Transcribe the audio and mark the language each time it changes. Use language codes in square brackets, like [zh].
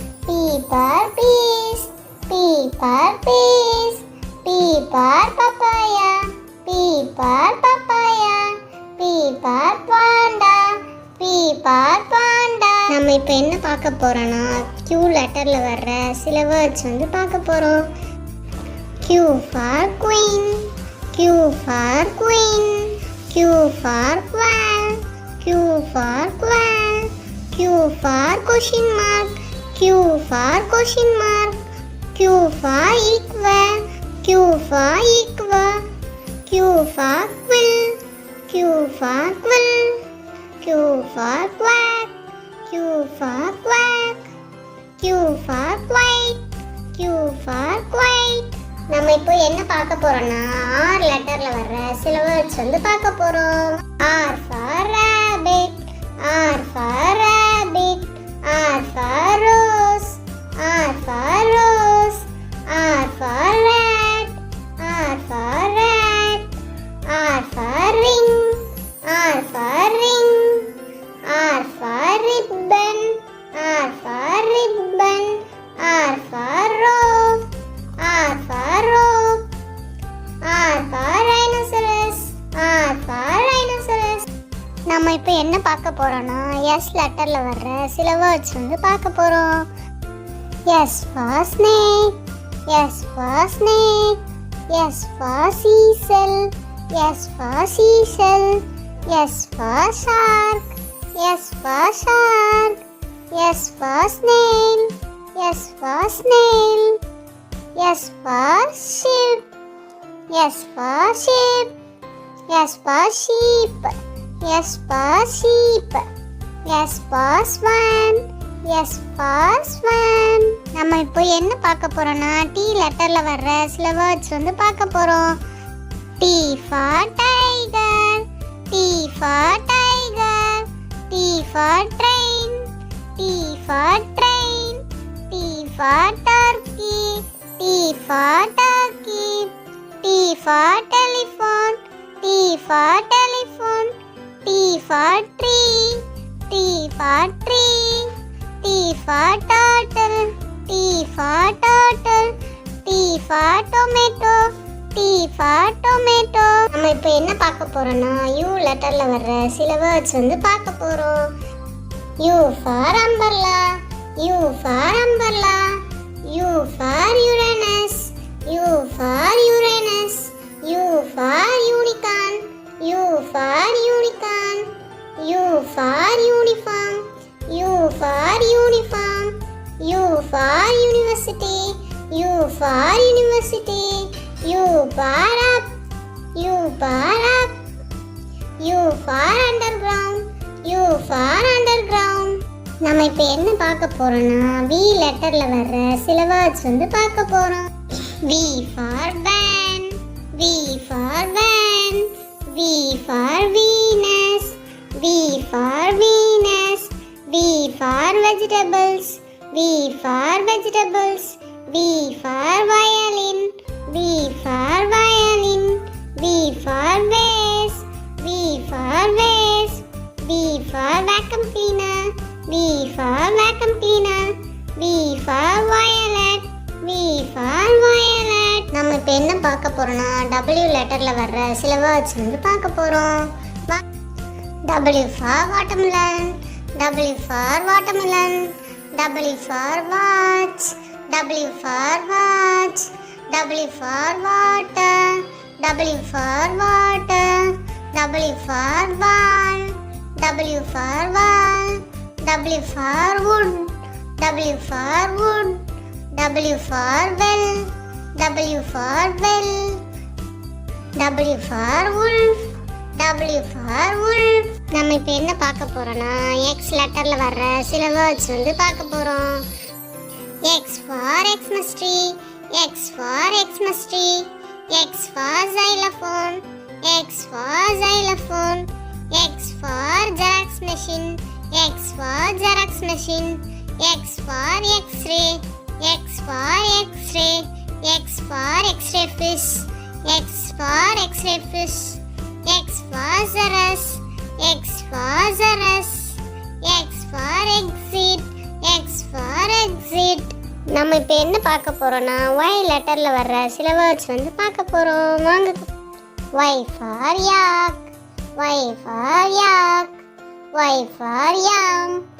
[en] P for peas. P for peas. P for papaya. P for papaya. P for panda. P for panda. [ta] நம்ம இப்போ என்ன பார்க்க போகிறோன்னா Q லெட்டரில் வர்ற சில வேர்ட்ஸ் வந்து பார்க்க போகிறோம். [en] Q for queen, Q for queen, Q for quail, Q for quail, Q for question mark, Q for question mark, Q for equal, Q for equal, Q for quill, Q for quill, Q for quack, Q for quack, Q for quite, Q for quite. [ta] நம்ம இப்போ என்ன பார்க்க போறோம்னா R லெட்டர்ல வர்ற சில words வந்து பார்க்க போறோம். [en] R for rabbit, R for rabbit, R for rose, R for rose, R for rat, R for rat, R for ring, R for ring, R for ribbon, R for ribbon, R for rope, R for rope, R for rhinoceros, R for rhinoceros. [ta] நம்ம இப்போ என்ன பார்க்க போறோம்னா S லெட்டர்ல வர்ற சில words வந்து பார்க்க போறோம். [en] S for snake, S for snake, S for seashell, S for seashell, S for shark, S for shark, S for snail, S for snail, S for sheep, S for sheep, S for sheep, S for sheep, S for swan, S for swan. [ta] நம்ம இப்போ என்ன பார்க்க போறோம்னா T லெட்டர்ல வர்ற சில words வந்து பார்க்க போறோம். [en] T for tiger, T for tiger, T for train, T for train, T for turkey, T for turkey, T for telephone, T for telephone, T for tree, T for tree, T for turtle, T for turtle, T for tomato, T for tomato. [ta] நம்ம இப்போ என்ன பார்க்க போறோம்னா U லெட்டர்ல வர்ற சில words வந்து பார்க்க போறோம். [en] U for umbrella, U for umbrella, U for Uranus, U for Uranus, U for unicorn, U for unicorn, U for uniform, U for uniform, U for university, U for university, U for up, U for up, U for underground, U for underground. [ta] நம்ம இப்போ என்ன பார்க்க போறோம்னா V லெட்டர்ல வர்ற சில words வந்து பார்க்க போறோம். [en] V for van, V for van, V for Venus, V for Venus, V for vegetables, V for vegetables, V for violin, V for violin, V for vase, V for vase, V for vacuum cleaner, V for vacuum cleaner, V for violet, V for violet. [ta] நம்ம இப்போ என்ன பார்க்க போறோம்னா W லெட்டர்ல வர்ற சில words வந்து பார்க்க போறோம். [en] W for watermelon, W for watermelon, W for watch, W for watch, W for water, W for water, W for wall, W for wall, W for wood, W for wood, W for well, W for well, W for wolf, W for wolf. [ta] நம்ம இப்போ என்ன பார்க்க போறோம்னா X லெட்டர்ல வர்ற சில words வந்து பார்க்க போறோம். [en] X for Xmas tree, X for Xmas tree, X for xylophone, X for xylophone, X for Xerox machine, X for Xerox machine, X for X-ray, X for X-ray, X for X-ray fish, X for X-ray fish, X for Xerox, X for Xerox, X for exit, X for exit. [ta] நம்ம இப்போ என்ன பார்க்க போறோம்னா Y லெட்டர்ல வர்ற சில words வந்து பார்க்க போறோம். வாங்க. [en] Y for yak, Y for yak, Y for yam,